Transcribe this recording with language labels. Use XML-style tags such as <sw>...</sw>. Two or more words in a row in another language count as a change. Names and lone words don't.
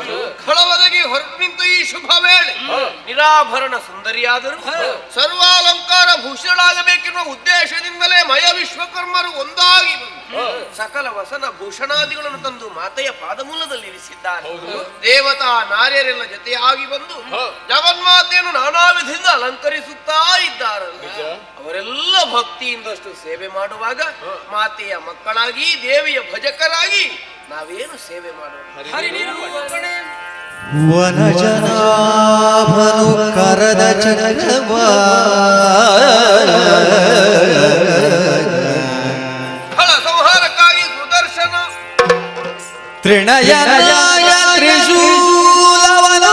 <kn>ಖಳವದಗಿ ಹೊರಟು ನಿಂತು ಈ ಶುಭ ವೇಳೆ ನಿರಾಭರಣ ಸುಂದರಿಯಾದರು ಸರ್ವಾಲಂಕಾರ ಭೂಷಣಾಗಬೇಕೆನ್ನುವ ಉದ್ದೇಶದಿಂದಲೇ ಮಯ ವಿಶ್ವಕರ್ಮರು ಒಂದಾಗಿ ಸಕಲ ವಸನ ಭೂಷಣಾದಿಗಳನ್ನು ತಂದು ಮಾತೆಯ ಪಾದಮೂಲದಲ್ಲಿ ಇರಿಸಿದ್ದಾರೆ. ದೇವತಾ ನಾರ್ಯರೆಲ್ಲ ಜೊತೆಯಾಗಿ ಬಂದು ಜಗನ್ಮಾತೆಯನ್ನು ನಾನಾ ವಿಧದಿಂದ ಅಲಂಕರಿಸುತ್ತಾ ಇದ್ದಾರೆ. ಅವರೆಲ್ಲ ಭಕ್ತಿಯಿಂದಷ್ಟು ಸೇವೆ ಮಾಡುವಾಗ ಮಾತೆಯ ಮಕ್ಕಳಾಗಿ ದೇವಿಯ ಭಜಕರಾಗಿ ನಾವೇನು ಸೇವೆ ಮಾಡೋಣ? ವನಜನಾಭನು ಕರದ ಚಕ್ರವ ಫಲ ಸಂಹಾರಕ್ಕಾಗಿ ಸುದರ್ಶನ ತ್ರಿಣಯನಾಯ ತ್ರಿಶೂಲವನು</kn>